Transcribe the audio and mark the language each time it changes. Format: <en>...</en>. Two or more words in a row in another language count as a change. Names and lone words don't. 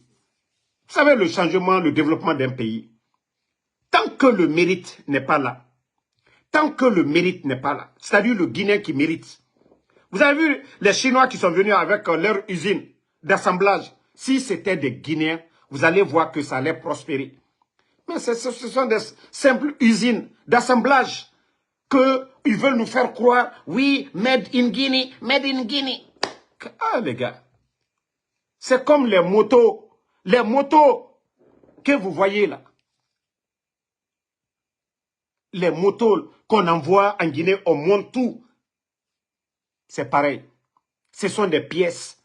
<fr>Vous savez, le changement, le développement d'un pays, tant que le mérite n'est pas là, c'est-à-dire le Guinéen qui mérite. Vous avez vu les Chinois qui sont venus avec leur usine d'assemblage. Si c'était des Guinéens, vous allez voir que ça allait prospérer. Mais ce sont des simples usines d'assemblage qu'ils veulent nous faire croire, oui,</fr> <en>made in Guinea, made in Guinea.</en> <fr>Ah les gars, c'est comme les motos que vous voyez là. Les motos qu'on envoie en Guinée, on monte tout. C'est pareil. Ce sont des pièces.</fr>